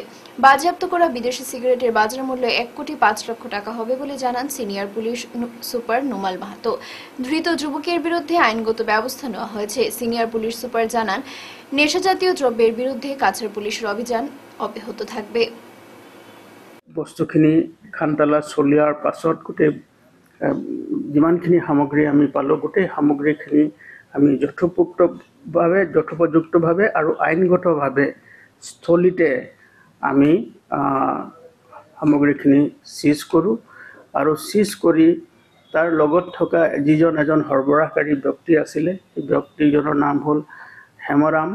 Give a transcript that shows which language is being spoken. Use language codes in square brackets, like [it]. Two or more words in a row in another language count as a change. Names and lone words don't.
[bn] বাজেয়াপ্ত করা বিদেশি সিগারেটের বাজার মূল্য 1,05 লক্ষ টাকা হবে বলে জানান সিনিয়র পুলিশ সুপার নুমাল মাহাতো। ধৃত যুবকের বিরুদ্ধে আইনগত ব্যবস্থা নেওয়া হয়েছে। সিনিয়র পুলিশ সুপার জানান, নেশাজাতীয় দ্রব্যের বিরুদ্ধে কাছাড় পুলিশের অভিযান অব্যাহত থাকবে। [as] বস্তুখিনি খানতালা চলিয়াৰ পাছত গোটেই যিমানখিনি সামগ্ৰী আমি পালোঁ, গোটেই সামগ্ৰীখিনি আমি যথোপযুক্তভাৱে আৰু আইনগতভাৱে স্থলীতে আমি সামগ্ৰীখিনি চিজ কৰোঁ আৰু চিজ কৰি তাৰ লগত থকা এজন সৰবৰাহকাৰী ব্যক্তি আছিলে, সেই ব্যক্তিজনৰ নাম হ'ল হেমৰাম।